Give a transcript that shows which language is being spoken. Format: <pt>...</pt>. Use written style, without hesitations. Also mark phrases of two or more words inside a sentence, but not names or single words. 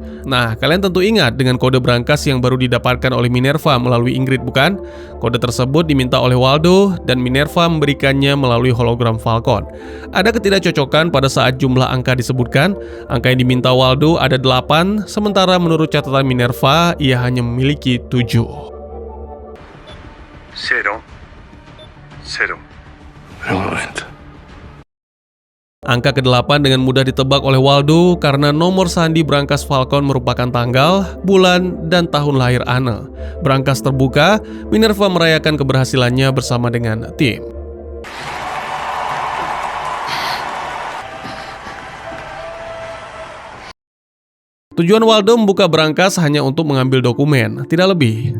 <id>Nah, kalian tentu ingat dengan kode berangkas yang baru didapatkan oleh Minerva melalui Ingrid, bukan? Kode tersebut diminta oleh Waldo dan Minerva memberikannya melalui hologram Falcon. Ada ketidakcocokan pada saat jumlah angka disebutkan. Angka yang diminta Waldo ada 8, sementara menurut catatan Minerva, ia hanya memiliki 7. 0, 0.</id> <es>Pero un momento.</es> <id>Angka ke-8 dengan mudah ditebak oleh Waldo karena nomor sandi brankas Falcon merupakan tanggal, bulan, dan tahun lahir Anne. Brankas terbuka, Minerva merayakan keberhasilannya bersama dengan tim. Tujuan Waldo membuka brankas hanya untuk mengambil dokumen, tidak lebih.</id>